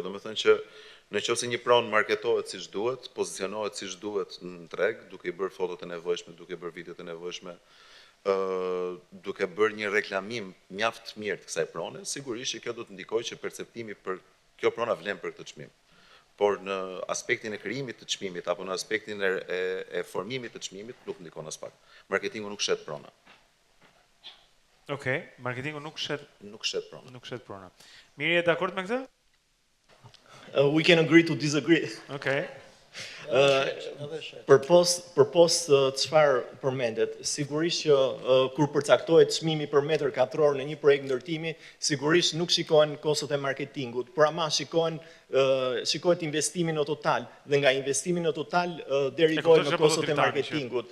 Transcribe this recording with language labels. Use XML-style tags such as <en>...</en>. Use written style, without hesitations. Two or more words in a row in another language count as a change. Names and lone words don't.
<sq>Do të thënë që nëse një pronë marketohet siç duhet, pozicionohet siç duhet në treg, duke i bërë fotot e nevojshme, duke bërë videot e nevojshme, duke bërë një reklamim mjaft mirë të kësaj prone, sigurisht që kjo do të ndikojë që perceptimi për kjo prona vlen për këtë çmim. Por në aspektin e krijimit të çmimit apo në aspektin e formimit të çmimit nuk ndikon as pak. Marketingu nuk shet prona. Okej, marketingu nuk shet prona. Nuk shet prona. Mirë, je dakord me këtë?</sq> <en>We can agree to disagree.</en> <sq>Okej. Përpos çfarë përmendet, sigurisht që kur përcaktohet çmimi për metër katror në një projekt ndërtimi, sigurisht nuk shikohen kostot e marketingut, por ama shikohet investimi në total, dhe nga investimi në total derivojnë në kostot e marketingut.</sq>